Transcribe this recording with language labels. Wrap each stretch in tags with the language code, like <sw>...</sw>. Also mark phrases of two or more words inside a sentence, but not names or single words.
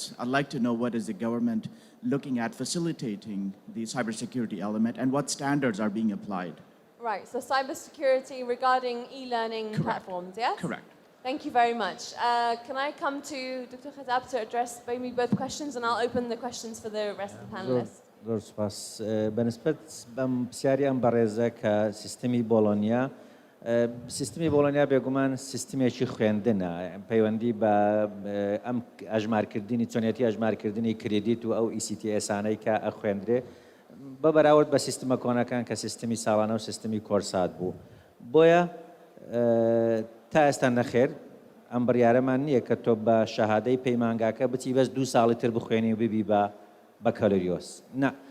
<en>I'd like to know what is the government looking at facilitating the cybersecurity element and what standards are being applied. Right, so cybersecurity regarding e-learning platforms, yes? Correct. Thank you very much. Can I come to Dr. Khatab to address maybe both questions and I'll open the questions for the rest of the panelists.</en> <ckb>زۆر سپاس بەنسبەت بەم پرسیاری ئەم بەڕێزە کە سیستەمی بۆڵۆنیا سیستمی بۆڵۆنیا بێگومان سیستمێکی خوێندنە پەیوەندی بە ئەم ئەژمارکردنی چۆنیەتی ئەژمارکردنی کردیت و ئەو ئیسیتیئسانەی کە ئەخوێندرێ بە بەراورد بە سیستمە کۆنەکان کە سیستمی ساڵانە و سیستمی کۆرسات بوو بۆیە تا ئێستا نەخێر ئەم بڕیارەمان نییە کە تۆ بە شەهادەی پەیمانگاکە بچی بەس 2 ساڵی تر بخوێنی و ببی بە بەکەلۆریۆس نه</ckb>